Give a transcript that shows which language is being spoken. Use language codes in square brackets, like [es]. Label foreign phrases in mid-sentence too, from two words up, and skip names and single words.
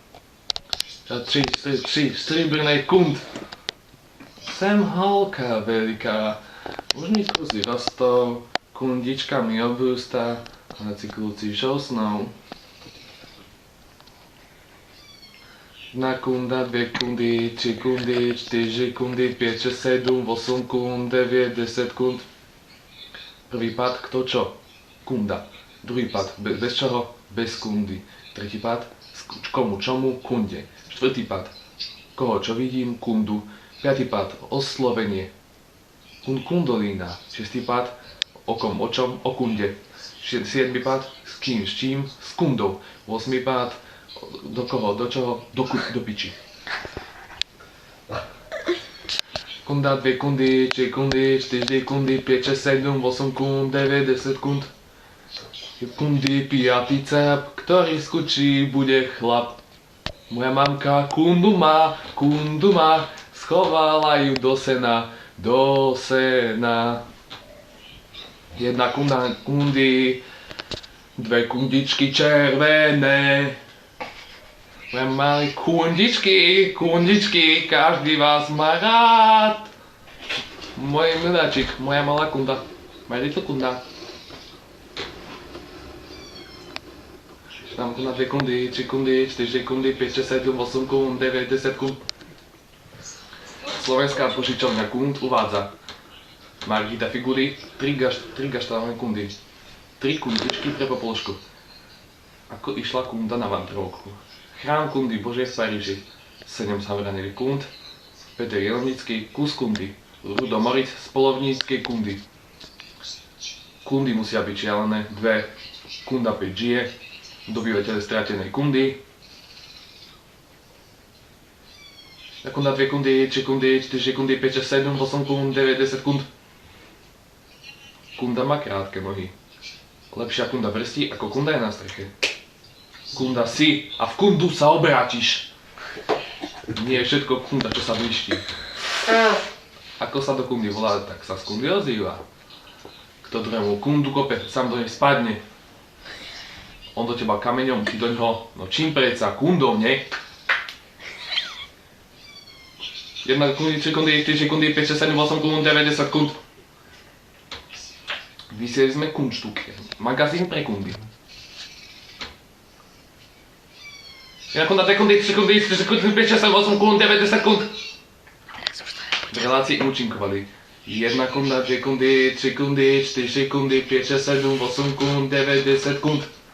[cs] 3 stříbrnej kund. Jsem holka veliká, už mi kozy rostou, kundička mi obrůstá a na cykluci žousnou. [sk] Jedna kunda, dvě kundy, 3 kundy, 4 kundy, 5, 6, 7, 8 kund, 9, 10 kund. Prvý pad, kto čo? Kunda. Druhý pad, bez čoho? Bez kundy. Tretí pad, komu čomu? Kunde. Štvrtý pad, koho čo vidím? Kundu. Piatý pad, oslovenie. Kundolína. Šiestý pad, o kom, o čom? O kunde. Siedmy pad, s kým, s čím? S kundou. Osmý pad, do koho, do čoho? Do piči. Kunda, 2 kundy, 3 kundy, 4 kundy, 5, 6, 7, 8 kund, 9, 10 kund. Kundy, pijatica, ktorý skučí, bude chlap. Moja mamka kundu má, schovala ju do sena. Jedna kunda, kundy, 2 kundičky červené. Moje malé kundičky, každý vás má rád. Môj miláčik, moja malá kunda, [en] my little kunda. [sk] Tam kunda 2 kundy, 3 kundy, 4 kundy, 5, 6, 7, 8 kund, 9, 10 kund. Slovenská požičovňa kund uvádza Margita figury, 3 gaštálne kundy, 3 kundičky pre popoložku. Ako išla kunda na vantrovku. Chrám kundy Božej v Paríži, 7 zavraných kund, Peter Jelenický, kus kundy, Rudo Moritz z polovníckej kundy. Kundy musia byť šialené, 2, kunda 5 žije, dobyvateľe stratenej kundy. Kunda 2 kundy, 3 kundy, 4 kundy, 5, 6, 7, 8 kund, 9, 10 kund. Kunda má krátke nohy. Lepšia kunda vrstí ako kunda je na streche. Kunda si a v kundu sa obrátiš. Nie je všetko kunda, čo sa blíšti. Ako sa do kundy volá, tak sa z kundy ozýva. Kto druhému kundu kope, sám do nej spadne. On do teba kameňom, ty do ňoho, no čím predsa, kundou, nie? 1 kundy, 3 kundy, 4 kundy, 5, 6, 7, 8 kund, 9, 10 kund. Vysieli sme Kundstück, magazín pre kundy. 1 kunda, 2 kundy, 3 kundy, 4 kundy, 5, 6, 7, 8 kund, 9, 10 kund. V relácii účinkovali 1 kunda, 2 kundy, 3 kundy, 4 kundy, 5, 6, 7, 8 kund, 9, 10 kund.